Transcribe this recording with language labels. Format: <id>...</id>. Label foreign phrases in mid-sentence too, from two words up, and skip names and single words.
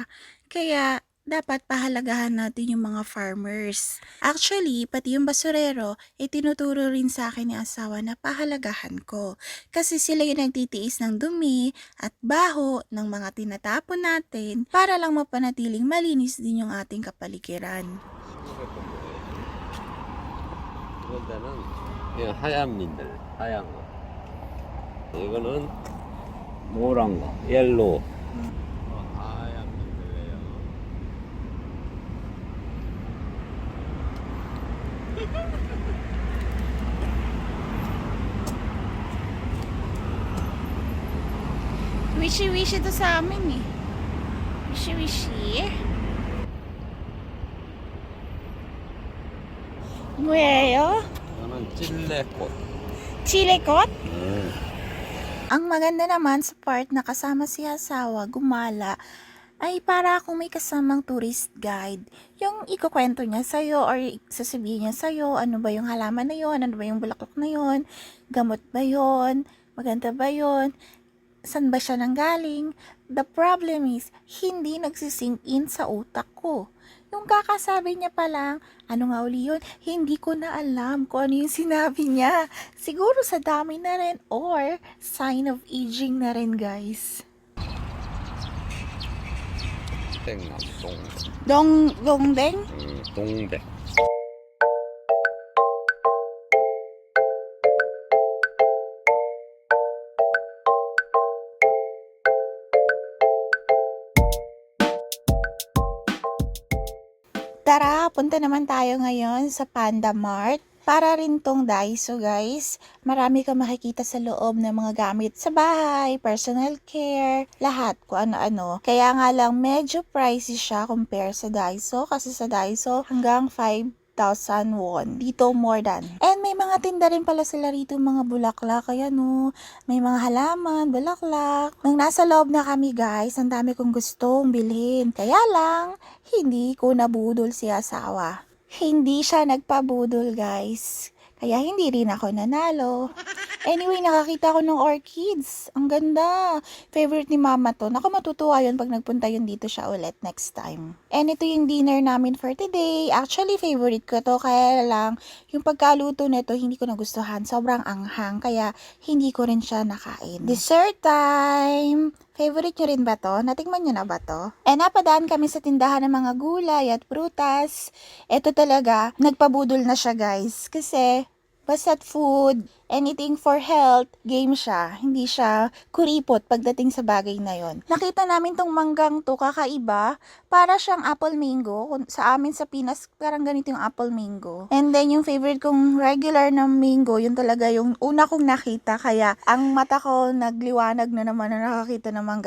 <tl>Kaya dapat pahalagahan natin yung mga farmers. Actually, pati yung basurero, tinuturo rin sa akin ni asawa na pahalagahan ko. Kasi sila yung nagtitiis ng dumi at baho ng mga tinatapon natin para lang mapanatiling malinis din yung ating kapaligiran.</tl> <ko>이런 데는 그냥 하얀 민들, 하얀 거. 이거는 노란 거, 옐로우. 하얀 민들이에요.</ko> <tl>Wishy-wishy to sa amin eh. Wishy-wishy.</tl> <ko>뭐예요? 이거는 찔레꽃. Chilikot? 음.</ko> <tl>Ang maganda naman sa part na kasama si asawa gumala ay para akong may kasamang</tl> <en>tourist guide.</en> <tl>Yung ikukwento niya sa'yo or sasabihin niya sa'yo ano ba yung halaman na yon, ano ba yung bulaklak na yon, gamot ba yon, maganda ba yon, saan ba siya nanggaling.</tl> <en>The problem is,</en> <tl>hindi nagsisink in sa utak ko. Yung kakasabi niya pa lang, ano nga uli yun, hindi ko na alam kung ano yung sinabi niya. Siguro sa dami na rin or</tl> <en>sign of aging</en> <tl>na rin, guys.</tl> <ko>땡남, 동백. Dongdeng? 동백.</ko> <tl>Tara, punta naman tayo ngayon sa Panda Mart. Para rin tong Daiso, guys. Marami kang makikita sa loob ng mga gamit sa bahay,</tl> <en>personal care,</en> <tl>lahat kung ano-ano. Kaya nga lang medyo pricey siya compare sa Daiso kasi sa Daiso hanggang 5,000 won. Dito</tl> <en>more than.</en> <tl>And may mga tinda rin pala sila rito mga bulaklak. Kaya no, may mga halaman, bulaklak. Nung nasa loob na kami guys, ang dami kong gustong bilhin. Kaya lang, hindi ko nabudol si asawa. Hindi siya nagpabudol guys. Kaya hindi rin ako nanalo. Anyway, nakakita ko ng orchids. Ang ganda. Favorite ni mama to. Naku, matutuwa yun pag nagpunta yun dito siya ulit</tl> <en>next time.</en> <tl>And ito yung dinner namin</tl> <en>for today.</en> <tl>Actually, favorite ko to. Kaya lang, yung pagkaluto nito, hindi ko nagustuhan. Sobrang anghang. Kaya, hindi ko rin siya nakain.</tl> <en>Dessert time!</en> <tl>Favorite nyo rin ba to? Natikman nyo na ba to? Napadaan kami sa tindahan ng mga gulay at prutas. Ito talaga, nagpabudol na siya guys. Kasi, basta't food,</tl> <en>anything for health,</en> <tl>game siya. Hindi siya kuripot pagdating sa bagay na yon. Nakita namin tong manggang to, kakaiba. Para siyang</tl> <en>apple mango.</en> <tl>Sa amin sa Pinas, parang ganito yung</tl> <en>apple mango.</en> <tl>And then yung favorite kong regular na mango, yun talaga yung una kong nakita. Kaya ang mata ko nagliwanag na naman na nakakita ng mangga.</tl>